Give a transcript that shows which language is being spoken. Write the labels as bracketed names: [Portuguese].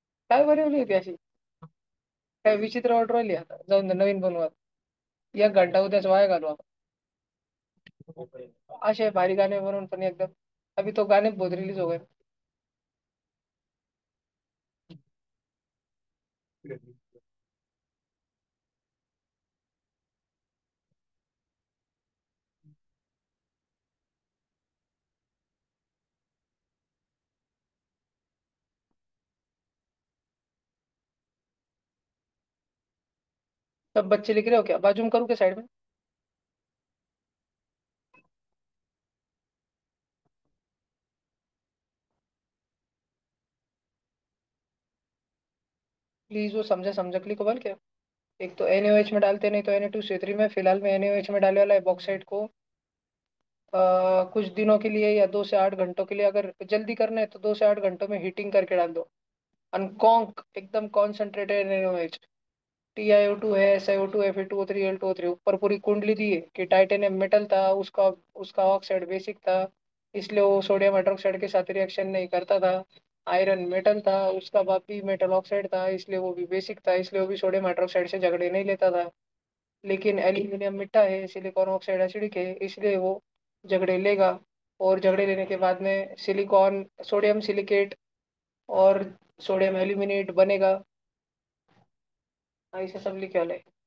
[Marathi] काय बनवली होती अशी, काय विचित्र ऑर्डर आली, आता जाऊन दे, नवीन बनवा. 1 घंटा उद्याच वाया घालू आपण, असे भारी गाणे बनवून पण एकदम. [Hindi] अभी तो गाने बहुत रिलीज हो गए. सब बच्चे लिख रहे हो क्या, बाजू में करूँ क्या साइड में? प्लीज वो समझा समझा के लिखो बल क्या। एक तो NaOH में डालते, नहीं तो Na2CO3 में, फिलहाल में NaOH में डालने वाला है बॉक्साइड को। कुछ दिनों के लिए या 2 से 8 घंटों के लिए, अगर जल्दी करना है तो 2 से 8 घंटों में हीटिंग करके डाल दो। अनकॉन्क एकदम कॉन्सेंट्रेटेड NaOH, TiO2 है, SiO2, Fe2O3, Al2O3, ऊपर पूरी कुंडली दी है कि टाइटेनियम मेटल था, उसका उसका ऑक्साइड बेसिक था, इसलिए वो सोडियम हाइड्रोक्साइड के साथ रिएक्शन नहीं करता था। आयरन मेटल था, उसका बाप भी मेटल ऑक्साइड था, इसलिए वो भी बेसिक था, इसलिए वो भी सोडियम हाइड्रोक्साइड से झगड़े नहीं लेता था। लेकिन एल्यूमिनियम मिट्टा है, सिलिकॉन ऑक्साइड एसिडिक है, इसलिए वो झगड़े लेगा। और झगड़े लेने के बाद में सिलिकॉन सोडियम सिलिकेट और सोडियम एल्यूमिनेट बनेगा। ऐसे सब लिखे वाले।